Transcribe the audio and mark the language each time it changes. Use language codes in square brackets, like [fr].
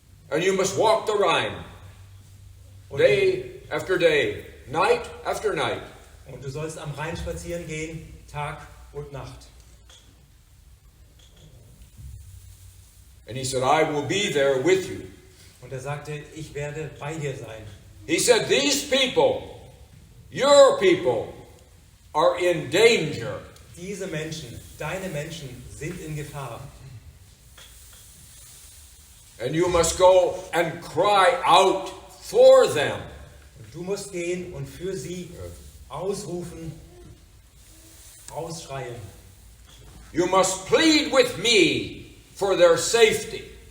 [en] And you must walk the Rhine [de] Und, [en] day after day, night after night. [de] und du sollst am Rhein spazieren gehen, Tag und Nacht. [en] And he said, I will be there with you. [de] Und er sagte, ich werde bei dir sein. [en] He said, these people, your people, are in danger. [de] Diese Menschen, deine Menschen sind in Gefahr. [en] And you must go and cry out for them. [de] Und du musst gehen und für sie ausrufen, ausschreien. [en] You must plead with me for their safety.